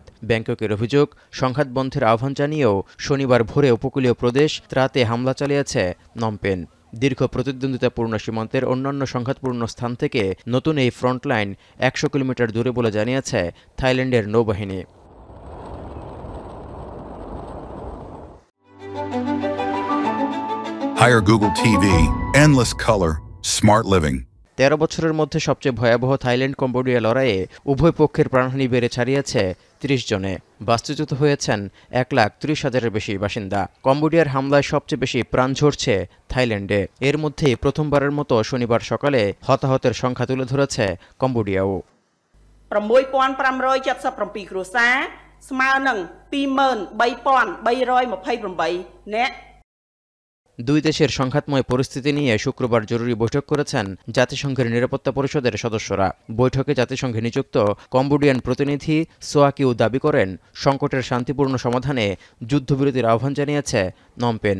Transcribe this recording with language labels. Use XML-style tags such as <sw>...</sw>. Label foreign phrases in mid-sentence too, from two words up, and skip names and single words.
<bn>ব্যাংককের অভিযোগ, সংঘাত বন্ধের আহ্বান জানিয়েও শনিবার ভোরে উপকূলীয় প্রদেশ ত্রাতে হামলা চালিয়েছে নমপেন। দীর্ঘ প্রতিদ্বন্দ্বিতাপূর্ণ সীমান্তের অন্যান্য সংঘাতপূর্ণ স্থান থেকে নতুন এই ফ্রন্টলাইন ১০০ কিলোমিটার দূরে বলে জানিয়েছে থাইল্যান্ডের নৌবাহিনী।</bn> <en>Hire Google TV, endless color, smart living.</en> <bn>১৩ বছরের মধ্যে সবচেয়ে ভয়াবহ থাইল্যান্ড কম্বোডিয়া লড়াইয়ে উভয় পক্ষের প্রাণহানি বেড়ে ছাড়িয়েছে ৩০ জনে। বাস্তুচ্যুত হয়েছেন ১,৩০,০০০-এর বেশি বাসিন্দা। কম্বোডিয়ার হামলায় সবচেয়ে বেশি প্রাণ ঝরছে থাইল্যান্ডে। এর মধ্যেই প্রথমবারের মতো শনিবার সকালে হতাহতের সংখ্যা তুলে ধরেছে কম্বোডিয়াও।</bn> <km>6,577 គ្រួសារស្មើនឹង 23,328 នាក់</km> <bn>দুই দেশের সংঘাতময় পরিস্থিতি নিয়ে শুক্রবার জরুরি বৈঠক করেছেন জাতিসংঘের নিরাপত্তা পরিষদের সদস্যরা। বৈঠকে জাতিসংঘে নিযুক্ত কম্বোডিয়ান প্রতিনিধি সোয়াকিউ দাবি করেন, সংকটের শান্তিপূর্ণ সমাধানে যুদ্ধবিরতির আহ্বান জানিয়েছে নমপেন।</bn>